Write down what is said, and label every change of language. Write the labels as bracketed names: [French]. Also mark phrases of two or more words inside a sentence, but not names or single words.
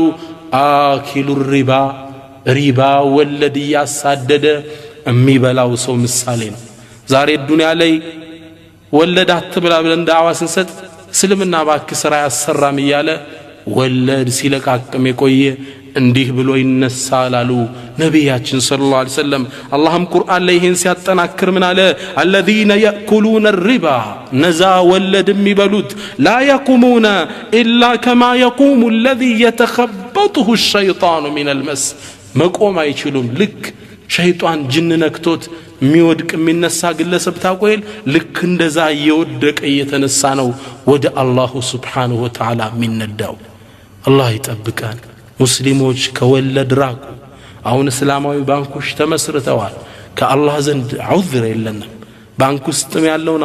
[Arabic] آكل الربا [Amharic] ወለድ እያሳደደ የሚበላው ሰው ምሳሌ ነው። ዛሬ ዱንያ ላይ ወለድ አትብላ ብለን ዳዕዋ ስንሰጥ እስልምና ባክ ስራ ያሰራም እያለ ወለድ ሲለቃቅም የቆየ እንዲህ ብሎ ይነሳል አሉ ነቢያችን [Arabic] صلى الله عليه وسلم። [Amharic] አላህም ቁርአን ላይ ይህን ሲያጠናክር ምን አለ? [Arabic] الذين يأكلون الربا [Amharic] ነዛ ወለድ የሚበሉት [Arabic] لا يقومون إلا كما يقوم الذي يتخبطه الشيطان من المس [Amharic] መቆም አይችሉም። ልክ ሸይጣን ጅን ነክቶት የሚወድቅ የሚነሳ ግለሰብ ታቆይል ልክ እንደዛ እየወደቀ እየተነሳ ነው ወደ [Arabic] الله سبحانه وتعالى [Amharic] የሚነዳው። አላህ ይጠብቀን። ሙስሊሞች ከወለድ ራቁ። አሁን እስላማዊ ባንኮች ተመስርተዋል። ከአላህ ዘንድ ዑዝር የለንም። ባንክ ውስጥም ያለውን